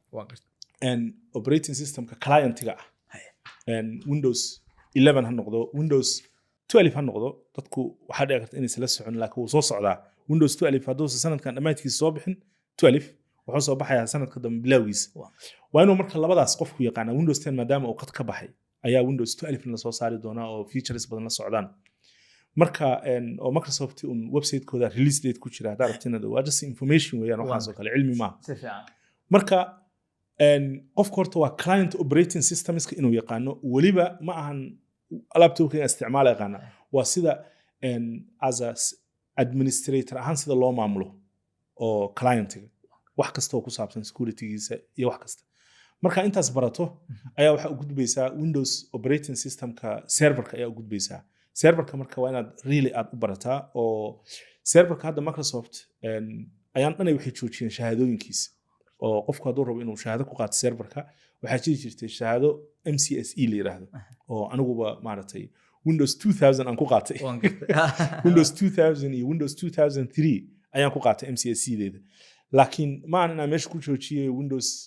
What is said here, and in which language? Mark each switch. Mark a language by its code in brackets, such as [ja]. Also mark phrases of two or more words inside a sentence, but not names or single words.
[en] operating systemka [so] client-ga ah Windows 11 ha noqdo Windows 12 ha noqdo dadku waxa dhici karta inay isla socon laakiin uu soo socdaa Windows 12 hadduu sanadkan dhamaadkiisa soo bixin 12 wuxuu soo baxayaa sanadka dambe bilowgiisa waa inuu marka labadaas qofku yaqaana Windows 10 maadaama uu qad ka baxay ayaa Windows 12 la soo saari doonaa oo features badan la socdaan marka oo Microsoft website-kooda [en] release date [so] ku jira hadda rabtinada waa [en] just information [so] weeyaan waxaas oo kale cilmi ma si fiican marka qofka horta waa [en] client operating systems [so] inuu yaqaano waliba ma ahan laptopka isticmaal yaqaana waa sida [en] as a administrator [so] ahaan sida loo maamulo oo client-ga wax kasta oo ku saabsan security-giisa iyo wax kasta marka intaas barato ayaa waxa u gudbaysaa Windows [en] operating systemka [so] serverka ayaa u gudbaysaa serverka marka waa inaad really aad u barataa oo serverka hadda Microsoft ayaan dhanay waxay joojiyeen shahaadooyinkiisa oo qofku hadduu rabo inuu shahaado ku qaato serverka waxaa jiri jirtay shahaado MCSE la yiraahdo oo aniguba maaragtay Windows 2000 aan ku qaatay Windows 2000 iyo Windows 2003 ayaan ku qaatay MCSE-deeda laakiin ma aan meesha ku joojiyay Windows